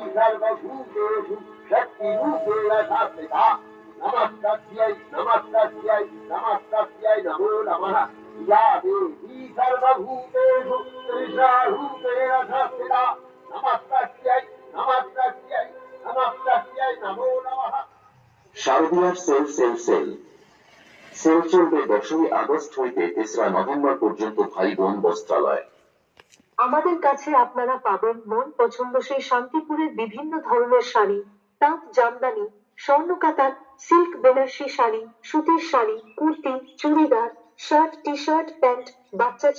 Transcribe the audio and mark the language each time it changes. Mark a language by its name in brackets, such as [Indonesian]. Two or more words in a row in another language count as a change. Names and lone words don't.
[Sanskrit] सर्वभूतेषु शक्तिरूपेण संस्थिता नमस्तस्यै नमस्तस्यै नमस्तस्यै नमो नमः या देवी सर्वभूतेषु त्रिशारूपेण संस्थिता नमस्तस्यै नमस्तस्यै नमस्तस्यै नमो नमः। [Bangla] শারদীয়ার সেল সেল সেল সেল চলবে 10ই আগস্ট হইতে 3রা নভেম্বর পর্যন্ত। ভাই বোন বস্ত্রালয়। আমাদের কাছে আপনারা পাবেন মন পছন্দসই শান্তিপুরের বিভিন্ন ধরনের শাড়ি, তাঁত জামদানি, স্বর্ণকাতার, সিল্ক বেনারসি শাড়ি, সুতির শাড়ি, কুর্তি, চুড়িদার, শার্ট, টি শার্ট, প্যান্ট, বাচ্চা